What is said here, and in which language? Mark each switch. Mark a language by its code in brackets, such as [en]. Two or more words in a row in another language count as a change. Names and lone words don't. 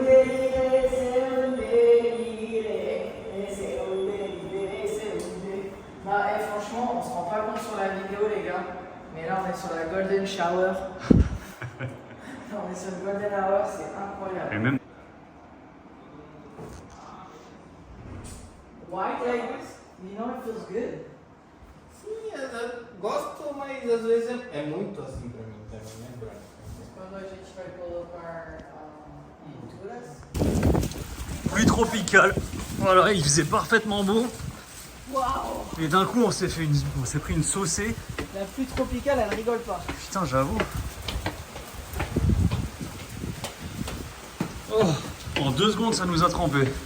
[fr] Bah, franchement, on se rend pas compte sur la vidéo, les gars. Mais là, on est sur la [en] Golden Shower. [fr] On est sur le [en] Golden Hour, [fr] c'est incroyable. Et même... [en] White like this, you know, it feels good. [pt] Sim, gosto, mas às vezes é muito assim pra mim também, né, Brian? Quando a gente vai colocar pinturas. [fr] Pluie tropicale. Voilà, il faisait parfaitement beau. Waouh! Et d'un coup, on s'est pris une saucée. La pluie tropicale, elle rigole pas. Putain, j'avoue. Oh, en 2 secondes, ça nous a trempé.